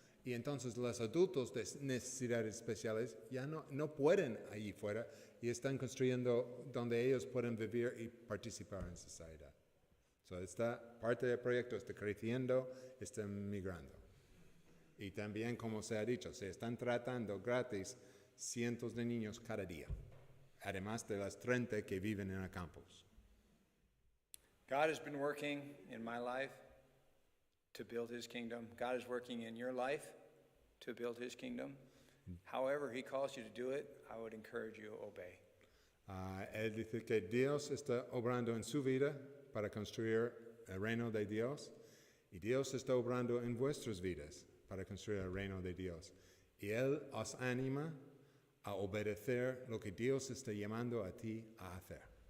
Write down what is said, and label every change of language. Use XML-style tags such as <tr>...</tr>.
<es>Y entonces los adultos de necesidades especiales ya no pueden allí fuera y están construyendo donde ellos pueden vivir y participar en sociedad. So, esta parte del proyecto está creciendo, está migrando. Y también, como se ha dicho, se están tratando gratis cientos de niños cada día, además de las 30 que viven en el campus.</es> <en>God has been working in my life to build his kingdom. God is working in your life to build his kingdom. However he calls you to do it, I would encourage you to obey.</en> <es>Él dice que Dios está obrando en su vida para construir el reino de Dios y Dios está obrando en vuestras vidas para construir el reino de Dios. Y Él os anima a obedecer lo que Dios está llamando a ti a hacer.</es>